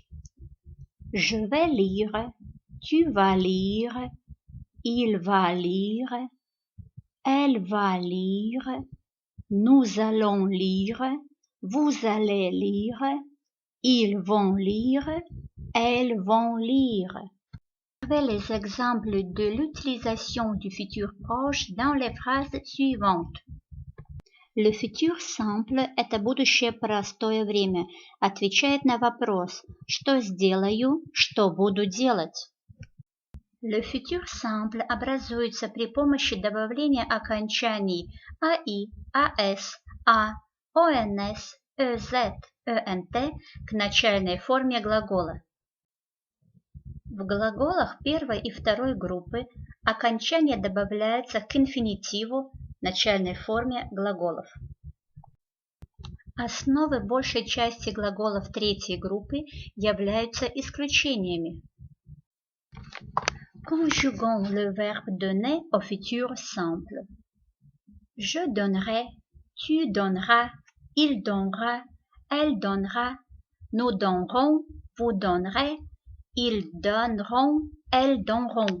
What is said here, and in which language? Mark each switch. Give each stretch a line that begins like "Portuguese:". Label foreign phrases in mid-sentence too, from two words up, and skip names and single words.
French: Je vais lire, tu vas lire, il va lire, elle va lire, nous allons lire, vous allez lire, ils vont lire, elles vont lire. Observez les exemples de l'utilisation du futur proche dans les phrases suivantes. Le futur simple
Russian: – это будущее простое время, отвечает на вопрос «что сделаю», «что буду делать».
French: Le futur simple
Russian: образуется при помощи добавления окончаний «аи», «ас», «а», «онс», EZ, ENT к начальной форме глагола. В глаголах первой и второй группы окончание добавляется к инфинитиву, начальной форме глаголов. Основы большей части глаголов третьей группы являются исключениями.
French: Conjuguons le verbe donner au futur simple. Je donnerai, tu donneras, il donnera, elle donnera, nous donnerons, vous donnerez, ils donneront, elles donneront.